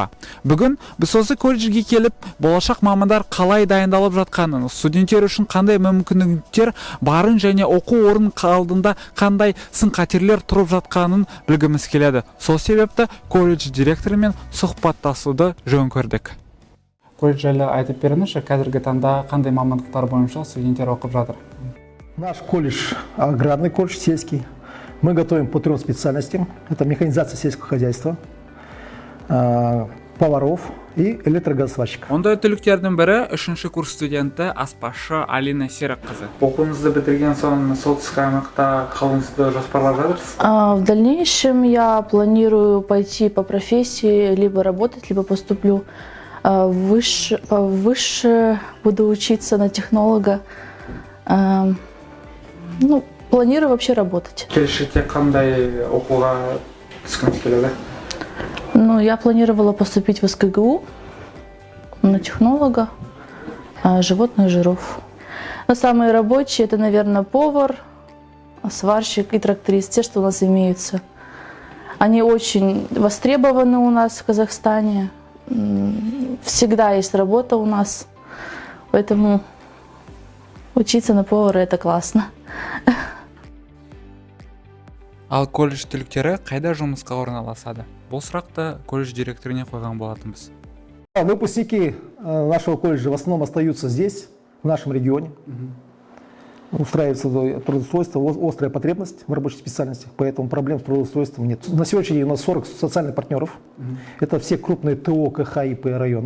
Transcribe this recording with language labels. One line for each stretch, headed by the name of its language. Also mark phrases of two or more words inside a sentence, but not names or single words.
Kazakh: Бүгін біз осы колледжге келіп, болашақ мамандар қалай дайындалып жатқанын, студенттер үшін қандай мүмкіндіктер барын және оқу орын алдында қандай сын-қатерлер тұрып жатқанын білгіміз келеді. Сол себепті колледж директорымен сұхбаттасуды жөн көрдік. Колледж жайлы айтып беріңізші, қазіргі таңда қандай мамандықтар бойынша студенттер оқып жатыр?
Russian: Наш колледж аграрный колледж, сельский. Мы готовим по 3 специальностям. Это механизация сельского хозяйства, поваров и электрогазсварщик.
Kazakh: Ондай түлектердің бірі 3-ші курс студенті аспазшы Алина Серік қызы. Оқуыңызды бітірген соң солтүстік аймақта қалуыңызды жоспарлап жатырсыз?
Russian: В дальнейшем я планирую пойти по профессии, либо работать, либо поступлю выше, буду учиться на технолога. Планирую вообще работать.
Kazakh: Келешекте қандай оқуға түскіңіз келеді?
Russian: Я планировала поступить в СКГУ на технолога животных жиров. Но самые рабочие это, наверное, повар, сварщик и тракторист, те, что у нас имеются. Они очень востребованы у нас в Казахстане. Всегда есть работа у нас, поэтому учиться на повара это классно.
Kazakh: Ал колледж түлектері қайда жұмысқа орналасады? Бұл сұрақты колледж директоріне қойған болатынбыз.
Russian: Выпускники нашего колледжа в основном остаются здесь, в нашем регионе. Устраивается трудоустройство, острая потребность в рабочих специальностях, поэтому проблем с трудоустройством нет. На сегодняшний день у нас 40 социальных партнеров. Это все крупные ТО, КХ и П района.